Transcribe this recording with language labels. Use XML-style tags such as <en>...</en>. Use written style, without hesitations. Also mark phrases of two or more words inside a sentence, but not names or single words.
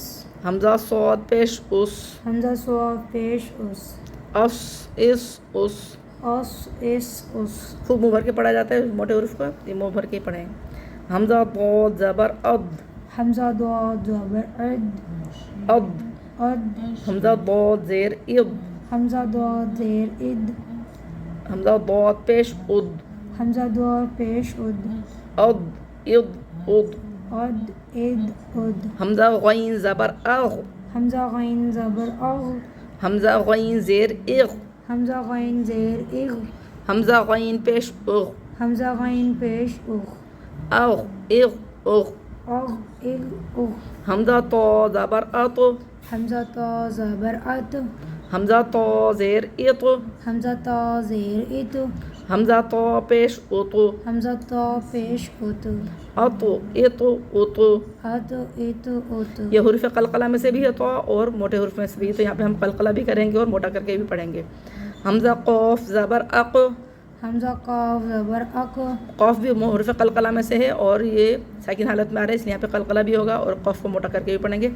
<ur>حمزہ صاد پیش اس، حمزہ صاد پیش اس، اس اس اس. اس اس اس. خوب منہ بھر کے پڑھا جاتا ہے موٹے حروف کو، یہ منہ بھر کے ہی پڑھیں. حمزہ ضاد زبر اد، حمزہ ضاد زبر اد، اد، اد، حمزہ ضاد زیر اض، حمزہ ضاد زیر اد، حمزہ ضاد پیش اد، حمزہ ضاد پیش اد، اد اض اد. اد اد اد. حمزہ غین زبر اغ، حمزہ غین زبر اغ، حمزہ غین زیر اغ، حمزہ غین زیر اغ، حمزہ غین پیش اغ، حمزہ غین پیش اغ، اغ اغ اغ. اغ اغ اغ. حمزہ طا زبر اط، حمزہ طا زبر ات، حمزہ طا زیر اط، حمزہ طا زیر ات، حمزہ طا پیش اط، حمزہ طا پیش ات، اط اط اط. ات ات ات. یہ حروف قلقلہ میں سے بھی ہے طا اور موٹے حروف میں سے بھی، تو یہاں پہ ہم قلقلہ بھی کریں گے اور موٹا کر کے بھی پڑھیں گے. حمزہ قاف زبر اق، حمزہ قاف زبر اق، قاف بھی حروف قلقلہ میں سے ہے اور یہ ساکن حالت میں آ رہا ہے، اس لیے یہاں پہ قلقلہ بھی ہوگا اور قاف کو موٹا کر کے بھی پڑھیں گے.</ur>